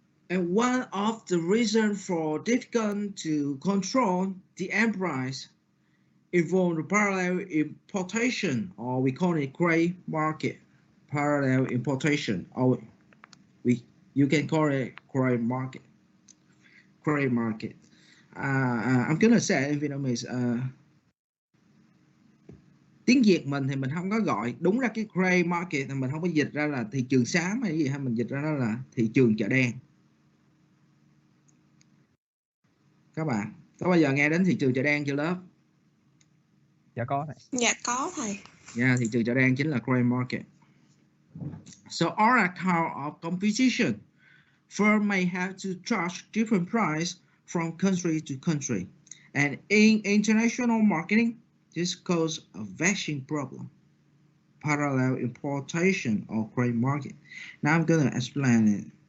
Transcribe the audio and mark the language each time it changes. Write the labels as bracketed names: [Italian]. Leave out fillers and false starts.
[English] And one of the reasons for difficult to control the end price involves the parallel importation, or we call it gray market. Parallel importation, or you can call it gray market. Gray market. I'm gonna say in Vietnamese. [Vietnamese] Tiếng Việt mình thì mình không có gọi đúng ra cái gray market, thì mình không có dịch ra là thị trường xám hay gì, hay mình dịch ra đó là thị trường chợ đen. Các bạn có bao giờ nghe đến thị trường chợ đen chưa lớp? Dạ có thầy. Dạ có thầy. Yeah, thị trường chợ đen chính là gray market. [English] So on account of competition, firm may have to charge different price from country to country. And in international marketing, this causes a vexing problem. Parallel importation or gray market. Now I'm going to explain it.